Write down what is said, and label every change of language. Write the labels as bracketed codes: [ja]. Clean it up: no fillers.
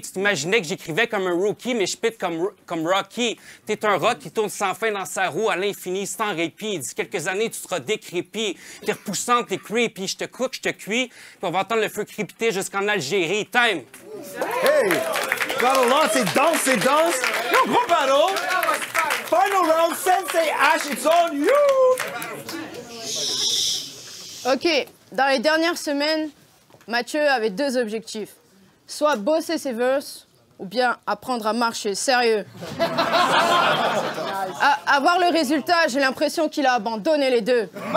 [fr] Tu t'imaginais que j'écrivais comme un rookie, mais je pite comme Rocky. T'es un rock qui tourne sans fin dans sa roue à l'infini, sans répit. D'ici quelques années, tu seras décrépit. T'es repoussante, t'es creepy. Je te cook, je te cuis, puis on va entendre le feu crépiter jusqu'en Algérie. [en] Time! Hey! [fr] Battle c'est danse, c'est danse! Yo, gros battle! [en] Final round, Sensei Ash, it's on you! [fr] Ok, dans les dernières semaines, Mathieu avait 2 objectifs. Soit bosser ses verses, ou bien apprendre à marcher. Sérieux. À voir le résultat, j'ai l'impression qu'il a abandonné les 2.